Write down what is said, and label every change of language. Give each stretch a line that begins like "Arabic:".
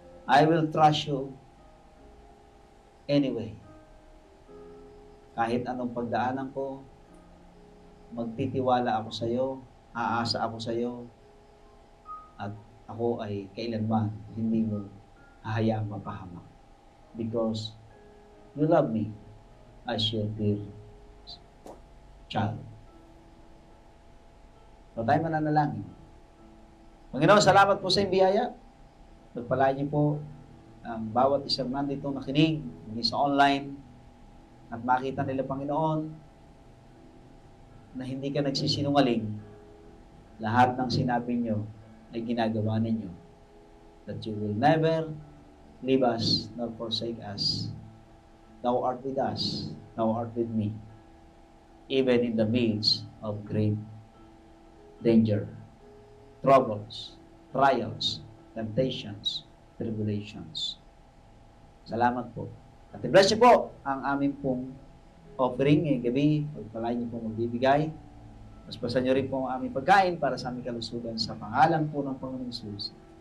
English: I will trust you anyway.
Filipino: Kahit anong pagdaanan ko, magtitiwala ako sa iyo, aasa ako sa iyo, at ako ay kailanman hindi mo hahayaang mapahamak.
English: Because you love me as your dear child.
Filipino: So tayo mananalangin. Panginoon, salamat po sa iyong biyaya. Pagpalain niyo po ang bawat isang nandito nakinig, hindi sa online, at makita nila, Panginoon, na hindi ka nagsisinungaling. Lahat ng sinabi niyo ay ginagawa ninyo.
English: That you will never leave us nor forsake us. Thou art with us, thou art with me, even in the midst of great danger, troubles, trials, temptations, tribulations.
Filipino: Salamat po. At i-bless niyo po ang aming pong offering ngayong gabi. Pagpalain niyo pong magbibigay. Paspasan niyo rin po ang aming pagkain para sa aming kalusugan sa pangalan po ng Panginoong Jesus.